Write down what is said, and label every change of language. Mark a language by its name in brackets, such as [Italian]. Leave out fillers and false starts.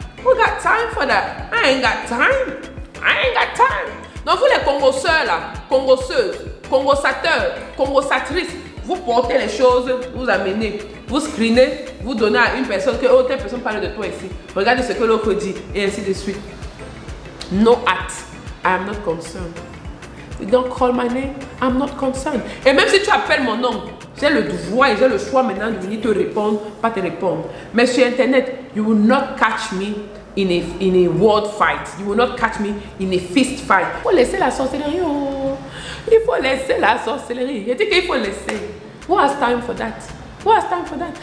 [English] Who got time for that? I ain't got time. I ain't got time. [French] Donc vous les congosseurs là, congosseuses, congosateurs, congosatrices, vous portez les choses, vous amenez, vous screenez, vous donnez à une personne que oh, telle personne parle de toi ici. Regardez ce que l'autre dit et ainsi de suite. [English] No at. I am not concerned. You don't call my name, I'm not concerned. [French] Et même si tu appelles mon nom, j'ai le devoir et j'ai le choix maintenant de venir te répondre, pas te répondre. Mais sur Internet, [English] you will not catch me in a word fight. You will not catch me in a fist fight. [French] Il faut laisser la sorcellerie. Oh. Il faut laisser la sorcellerie. Je dis qu'il faut laisser. [English] Who has time for that? [French] Who has time for that?